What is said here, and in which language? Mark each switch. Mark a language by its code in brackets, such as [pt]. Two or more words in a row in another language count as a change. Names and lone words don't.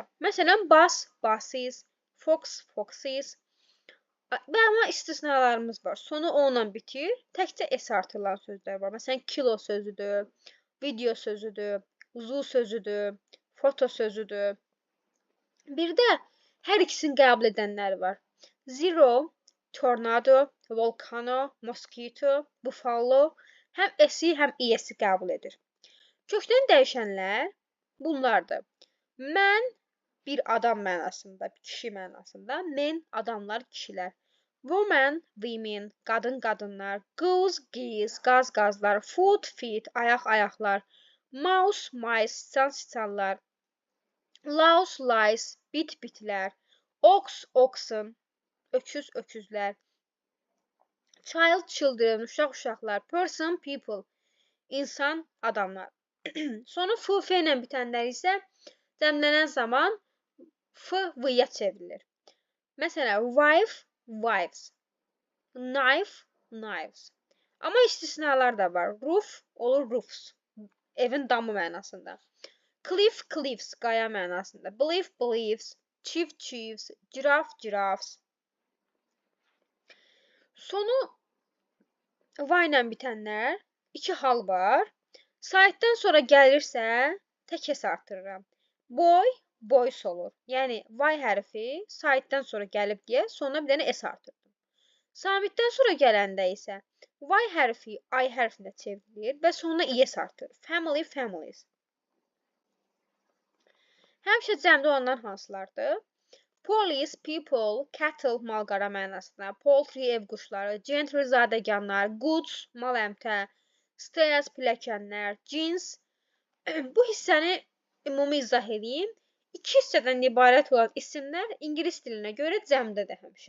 [en] Məsələn, bus, buses, fox, foxes. [az] Və amma istisnalarımız var. Sonu O ilə bitir, təkcə S artırılan sözlər var. Məsələn, kilo sözüdür, video sözüdür, zoo sözüdür, foto sözüdür. Bir də hər ikisini qəbul edənlər var. [en] Zero, tornado, volcano, mosquito, buffalo [az] həm S-i, həm ES-i qəbul edir. Kökdən dəyişənlər bunlardır. Mən bir adam mənasında, bir kişi mənasında, men adamlar, kişilər. [en] Woman, women, [az] qadın, qadınlar, [en] goose, geese, [az] qaz, qazlar, [en] foot, feet, [az] ayaq, ayaqlar, [en] mouse, mice, [az] siçan, siçanlar, [en] louse, lice, [az] bit, bitlər, [en] ox, oxen, [az] öküz, öküzlər, [en] child, children, [az] uşaq, uşaqlar, [en] person, people, [az] insan, adamlar. Sonu f, f ilə bitənlər isə cəmlənən zaman f, v-ya çevrilir. Məsələn, [en] wife, wives, knife, knives. [az] Amma istisnalar da var. Roof olur roofs, evin damı mənasında. [en] Cliff, cliffs, [az] qaya mənasında. [en] Belief, beliefs, chief, chiefs, giraffe, giraffes. [az] Sonu y ilə bitənlər iki hal var. Saytdan sonra gəlirsə, tək S artırıram. Boy, boys olur. Yəni, Y hərfi saytdan sonra gəlib deyə sonuna bir dənə S artırdım. Samitdən sonra gələndə isə Y hərfi I hərfinə çevrilir və sonuna ES artırır. [en] Family, families. [az] Həmişə cəmdə olanlar hansılardır? [en] Police, people, cattle, [az] mal-qara mənasında, poultry, ev quşları, gentry, zadəganlar, goods, mal-əmtə, stairs, pilləkənlər, jeans. Bu hissəni ümumi izah edeyim. İki hissədən ibarət olan isimlər ingilis dilinə görə cəmdədir həmişə.